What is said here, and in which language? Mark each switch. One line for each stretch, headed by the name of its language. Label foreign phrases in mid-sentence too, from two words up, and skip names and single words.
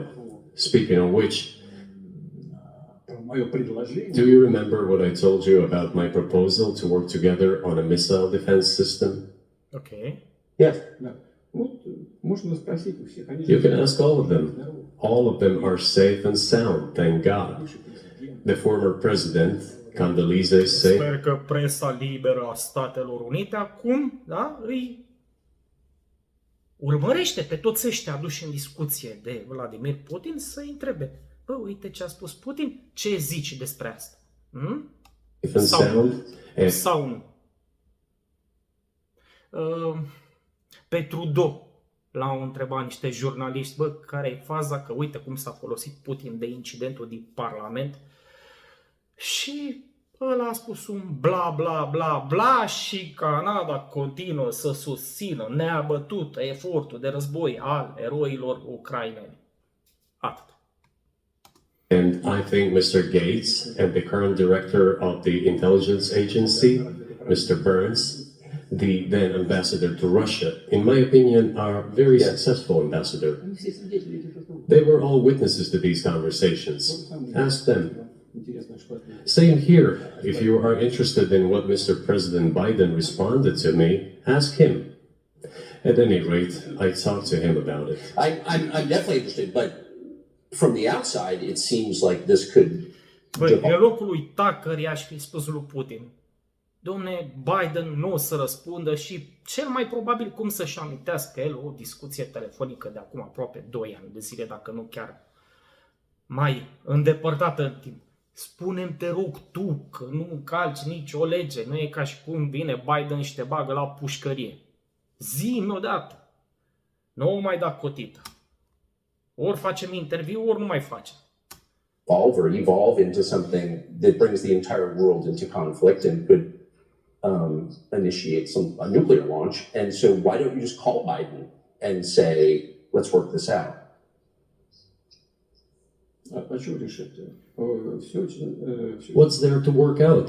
English: Speaking of which, do you remember what I told you about my proposal to work together on a missile defense system? Okay. Yes. You can ask all of them. All of them are safe and sound, thank God. The former president, Condoleezza Rice.
Romanian: Sper că presa liberă a Statelor Unite acum, da, îi urmărește pe toți ăștia aduși în discuție de Vladimir Putin să-i întrebe. Bă, uite ce a spus Putin, ce zici despre asta? Sau nu? Pe Trudeau l-au întrebat niște jurnaliști, bă, care e faza, că uite cum s-a folosit Putin de incidentul din Parlament. Și ăla a spus un bla bla bla bla și Canada continuă să susțină neabătut efortul de război al eroilor ucraineni. Atât.
English: And I think Mr. Gates and the current director of the intelligence agency, Mr. Burns, the then ambassador to Russia, in my opinion, are very successful ambassador. They were all witnesses to these conversations. Ask them. Same here. If you are interested in what Mr. President Biden responded to me, ask him. At any rate, I talked to him about it. I'm definitely interested, but from the outside, it seems like this could...
Romanian: Băi, în locul lui Tucker i-aș fi spus lui Putin, domne, Biden nu o să răspundă și cel mai probabil cum să-și amintească el o discuție telefonică de acum aproape 2 ani de zile, dacă nu chiar mai îndepărtată în timp. Spune-mi, te rog, tu că nu încalci nicio lege, nu e ca și cum vine Biden și te bagă la pușcărie. Zi-mi odată. Nu o mai da cotită. Ori facem interviu, ori nu mai facem.
English: Evolve into something that brings the entire world into conflict and could initiate a nuclear launch. And so why don't you just call Biden and say, let's work this out? What's there to work out?